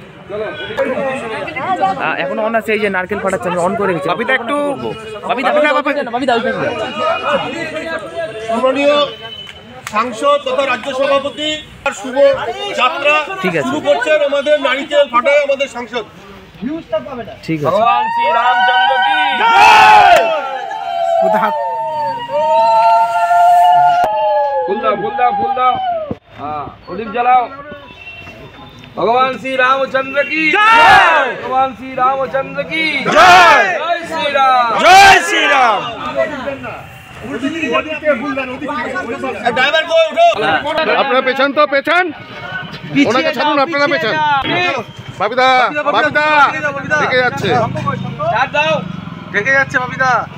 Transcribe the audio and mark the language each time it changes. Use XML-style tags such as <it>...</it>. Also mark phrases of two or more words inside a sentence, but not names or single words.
<bn>এখনো অন আছে, এই যে নারকেল ফাটাচ্ছে, আমি অন করে গেছি। বাপিদা একটু সম্মানীয় সাংসদ তথা রাজ্য সভাপতি আর শুভ যাত্রা ঠিক আছে। শুরু করছেন আমাদের নারিকেল ফাটায় আমাদের সাংসদ। ঠিক আছে।</bn> <hi>भगवान श्री रामचंद्र की फूल दाओ हाँ प्रदीप जलाओ। भगवान श्री रामचंद्र की जय। भगवान श्री रामचंद्र की जय। जय श्री राम। जय श्री राम।</hi> <bn>ড্রাইভার কই উঠো। আপনারা পেছন তো পেছন, ওনাকে ছাড়ুন, আপনারা পেছন। বাপিদা বাপিদা দেখে যাচ্ছে, ছাড় দাও। ঢেকে যাচ্ছে বাপিদা।</bn>